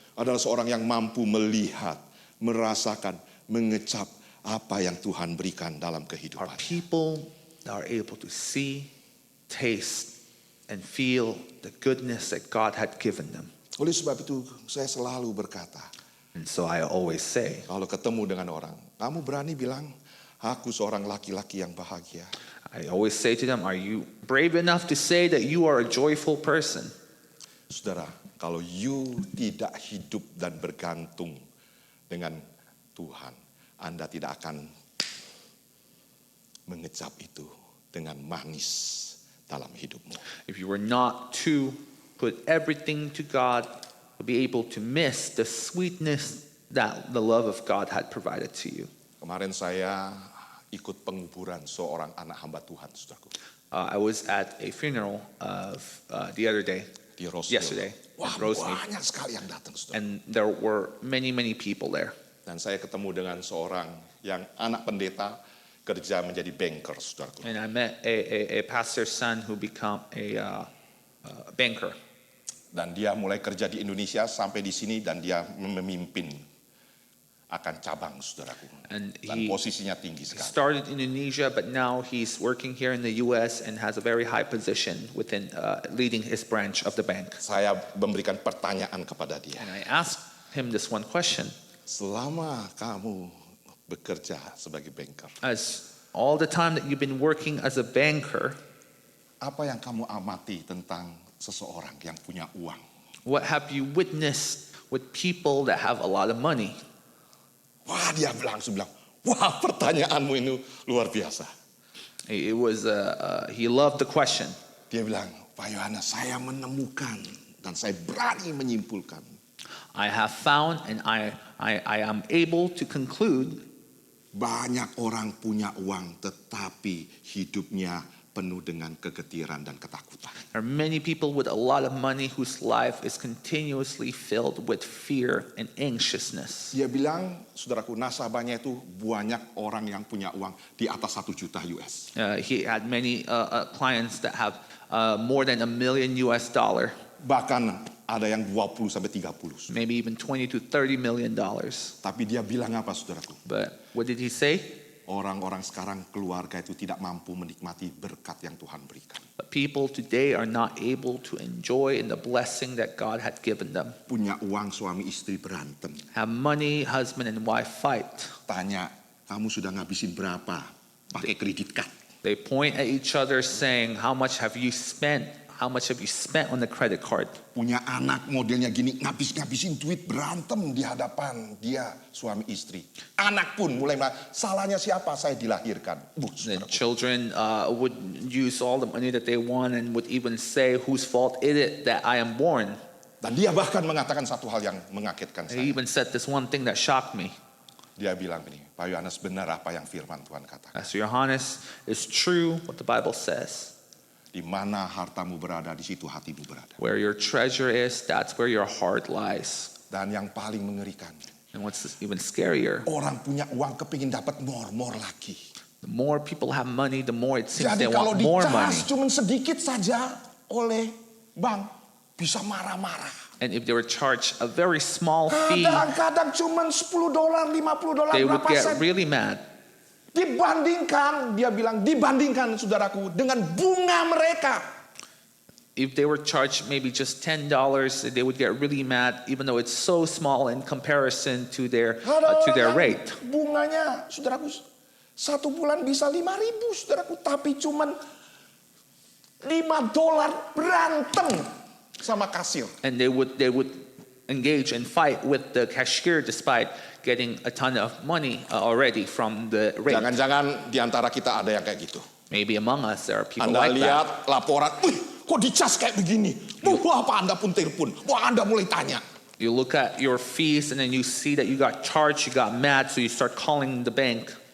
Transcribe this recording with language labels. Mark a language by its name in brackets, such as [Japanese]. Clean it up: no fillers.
[Indonesian] adalah seorang yang mampu melihat, merasakan, mengecap apa yang Tuhan berikan dalam [English] are [Indonesian] kehidupan. [English] people that are able to see, taste, and feel the goodness that God had given them. [Indonesian] Oleh sebab itu saya selalu berkata, [English] And so I always say, [Indonesian] kalau ketemu dengan orang, kamu berani bilang, aku seorang laki-laki yang bahagia. [English] I always say to them, are you brave enough to say that you are a joyful person? [Indonesian] Saudara, kalau you tidak hidup dan bergantung dengan Tuhan, Anda tidak akan mengecap itu dengan manis dalam hidupmu. [English] If you were not to put everything to God, you'll be able to miss the sweetness that the love of God had provided to you. [Indonesian] Kemarin saya ikut penguburan seorang anak hamba Tuhan, saudaraku, [English] I was at a funeral of the other day, [Indonesian] di Roseville. [English] yesterday, [Indonesian] Wah, [English] at Rosemead, [Indonesian] banyak sekali yang datang, saudara. [English] and there were many people there. [Indonesian] Dan saya ketemu dengan seorang yang anak pendeta kerja menjadi banker, saudaraku. [English] And I met a pastor's son who became a banker. [Indonesian] Dan dia mulai kerja di Indonesia sampai di sini dan dia memimpin akan cabang, saudaraku. [English] And [Indonesian] Dan [English] he [Indonesian] posisinya tinggi sekali. [English] started in Indonesia, but now he's working here in the U.S. and has a very high position within leading his branch of the bank. [Indonesian] Saya memberikan pertanyaan kepada dia. [English] And I asked him this one question. [Indonesian] Selama kamu bekerja sebagai banker, [English] As all the time that you've been working as a banker, [Indonesian] apa yang kamu amati tentang seseorang yang punya uang? [English] what have you witnessed with people that have a lot of money? [Indonesian] Wah, dia langsung bilang, wah, pertanyaanmu ini luar biasa. [English] He loved the question. [Indonesian] Dia bilang, Pak Yohanes, saya menemukan dan saya berani menyimpulkan. [English] I have found and I am able to conclude [Indonesian] Banyak orang punya uang tetapi hidupnya penuh dengan kegetiran dan ketakutan. [English] there are many people with a lot of money whose life is continuously filled with fear and anxiousness. [Indonesian] Dia bilang, saudaraku, nasabahnya itu banyak orang yang punya uang di atas 1 juta US. [English] He had many clients that have more than $1 million, [Indonesian] Bahkan ada yang 20 sampai 30. [English] maybe even 20 to 30 million dollars. [Indonesian] Tapi dia bilang apa, saudaraku? [English] But what did he say? [Indonesian] Orang-orang sekarang keluarga itu tidak mampu menikmati berkat yang Tuhan berikan. [English] But people today are not able to enjoy in the blessing that God had given them. [Indonesian] Punya uang, suami istri berantem. [English] Have money, husband and wife fight. [Indonesian] Tanya, kamu sudah ngabisin berapa pakai kredit card? [English] They point at each other saying, how much have you spent? How much have you spent on the credit card? [Indonesian] Punya anak modelnya gini, ngabisin duit, berantem di hadapan dia, suami istri. Anak pun mulai, salahnya siapa? Saya dilahirkan. [English] The children would use all the money that they want and would even say, whose fault is it that I am born? [Indonesian] Dan dia bahkan mengatakan satu hal yang mengagetkan [English] He [Indonesian] saya. [English] even said this one thing that shocked me. [Indonesian] Dia bilang begini, Pak Yohanes, benar apa yang firman Tuhan katakan. [English] Pastor Johannes, it's true what the Bible says. [Indonesian] Di mana hartamu berada, di situ hatimu berada. [English] Where your treasure is, that's where your heart lies. [Indonesian] Dan yang paling mengerikan, [English] And what's even scarier, [Indonesian] orang punya uang kepingin dapat more lagi. [English] the more people have money, the more it seems [Indonesian] Jadi kalau [English] want more money. [Indonesian] dicas cuma sedikit saja oleh bank, bisa marah-marah. [English] And if they were charged a very small fee, [Indonesian] Kadang-kadang cuma $10, $50, [English] they would [Indonesian] berapa [English] get [Indonesian] sen. [English] really mad. [Indonesian] Dibandingkan, dia bilang, dibandingkan saudaraku dengan bunga mereka. [English] If they were charged maybe just $10, they would get really mad, even though it's so small in comparison to their [Indonesian] Ada orang [English] rate. [Indonesian] bunganya, saudaraku, 1 bulan bisa 5.000, saudaraku, tapi cuman $5 berantem sama kasir. [English] And they would engage and fight with the cashier despite getting a ton of money already from the rate. [Indonesian] Jangan-jangan di antara kita ada yang kayak gitu. [English] Maybe among us there are people [Indonesian] Anda [English] like that. [Indonesian] lihat laporan, kok dicas kayak begini? Wah, apa Anda pun telepon? Wah, Anda mulai tanya. [English] You look at your fees and then you see that you got charged, you got mad, so you start calling the bank.